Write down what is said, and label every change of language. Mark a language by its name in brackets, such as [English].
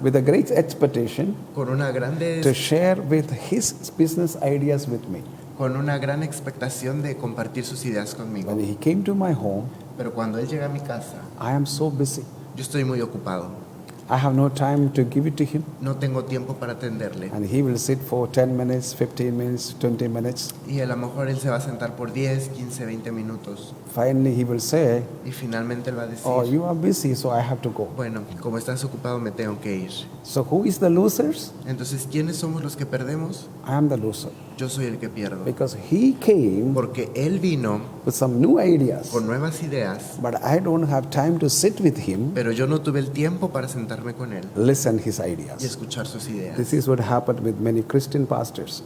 [English] with a great expectation [Spanish] con una [English] to share with his business ideas with me. [Spanish] con una gran expectación de compartir sus ideas conmigo. [English] When he came to my home, [Spanish] Pero cuando él llega a mi casa, [English] I am so busy. [Spanish] yo estoy muy ocupado. [English] I have no time to give it to him. [Spanish] no tengo tiempo para atenderle. [English] And he will sit for 10 minutes, 15 minutes, 20 minutes. [Spanish] Y a lo mejor él se va a sentar por 10, 15, 20 minutos. [English] Finally, he will say, [Spanish] Y finalmente él va a decir, [English] oh, you are busy, so I have to go. [Spanish] bueno, como estás ocupado me tengo que ir. [English] So who is the losers? [Spanish] Entonces, ¿quiénes somos los que perdemos? [English] I am the loser. [Spanish] Yo soy el que pierdo. [English] Because he came [Spanish] Porque él vino [English] with some new ideas. [Spanish] con nuevas ideas, [English] But I don't have time to sit with him, [Spanish] pero yo no tuve el tiempo para sentarme con él [English] listen his [Spanish] y [English] ideas. [Spanish] escuchar sus ideas. [English] This is what happened with many Christian pastors.